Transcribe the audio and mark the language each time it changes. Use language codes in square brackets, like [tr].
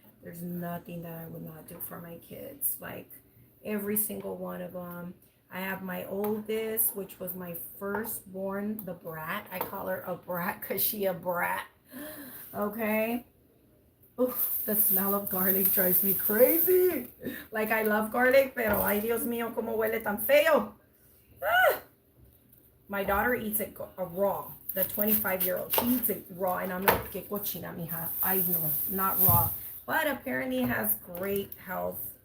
[en] There's nothing that I would not do for my kids. Like, every single one of them. I have my oldest, which was my firstborn, the brat. I call her a brat because she a brat. Okay? Oof, the smell of garlic drives me crazy. Like, I love garlic, [es] pero ay Dios mío, como huele tan feo. [en] Ah! My daughter eats it raw. The 25-year-old, she eats it raw, and I'm like, [es] que cochina, mija. [en] I know, not raw. But apparently it has great health.